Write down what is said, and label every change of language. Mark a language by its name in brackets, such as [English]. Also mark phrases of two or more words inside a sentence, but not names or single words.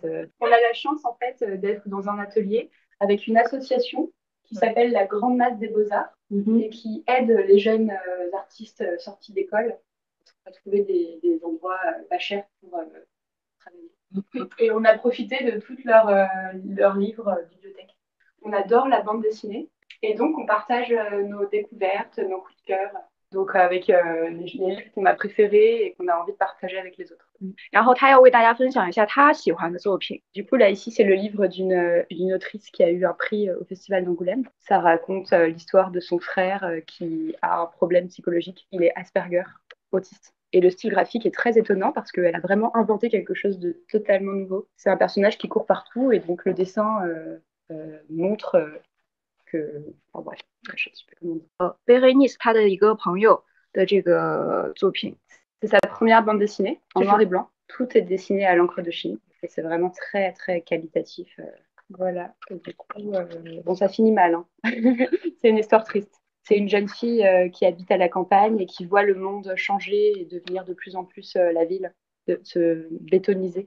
[French] On a la chance en fait d'être dans un atelier avec une association qui s'appelle la Grande Masse des Beaux-Arts et qui aide les jeunes artistes sortis d'école à trouver des endroits pas chers pour travailler. Et on a profité de toutes leurs livres bibliothèques. On adore la bande dessinée et donc on partage nos découvertes, nos coups de cœur. Donc avec les livres qu'on a préférés et qu'on a envie de partager avec les autres. [Chinese] 然后他要为大家分享一下他喜欢的作品。 [French] Du coup, là, ici, c'est le livre d'une autrice qui a eu un prix au Festival d'Angoulême. Ça raconte l'histoire de son frère qui a un problème psychologique. Il est Asperger, autiste. Et le style graphique est très étonnant parce qu'elle a vraiment inventé quelque chose de totalement nouveau. C'est un personnage qui court partout et donc le dessin montre que... Enfin bref, je ne sais plus comment dire. [Chinese] 贝黑尼斯他的一个朋友的这个作品， [French] C'est sa première bande dessinée en noir et blanc. Tout est dessiné à l'encre de Chine. Et c'est vraiment très, très qualitatif. Voilà. Et du coup, bon, ça finit mal. Hein. C'est une histoire triste. C'est une jeune fille qui habite à la campagne et qui voit le monde changer et devenir de plus en plus la ville, se bétoniser.